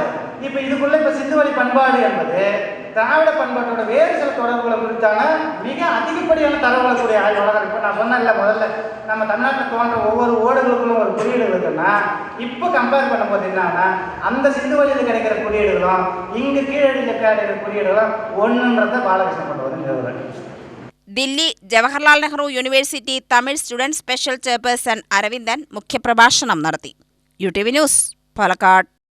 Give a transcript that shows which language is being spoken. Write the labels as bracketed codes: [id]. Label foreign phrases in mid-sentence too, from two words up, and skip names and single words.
[ta] இப்போ இதுக்குள்ளே இப்போ சிந்துவெளி பண்பாடு என்பது திராவிட பண்பாட்டோட வேறு சில தொடர்புகளை குறித்தான மிக அதிகப்படியான தகவல்களை கூடிய ஆய்வாளர். இப்போ நான் சொன்னேன்ல, முதல்ல நம்ம தமிழ்நாட்டில் தோன்ற ஒவ்வொரு ஓடுகளுக்குள்ளும் ஒரு குறியீடு இருக்குன்னா, இப்போ கம்பேர் பண்ணும்போது என்னன்னா, அந்த சிந்துவெளியில் கிடைக்கிற குறியீடுகளும் இங்கு கீழடியில் கிடைக்கிற குறியீடுகளும் ஒன்றுன்றதை பாலகிருஷ்ணன் கொண்டு வந்து நிறுவனம். [ml] ദില്ലി ജവഹർലാൽ നെഹ്റു യൂണിവേഴ്സിറ്റി [en] Tamil student special chairperson [ml] അരവിന്ദൻ മുഖ്യപ്രഭാഷണം നടത്തി. UTV ന്യൂസ്, പാലക്കാട്.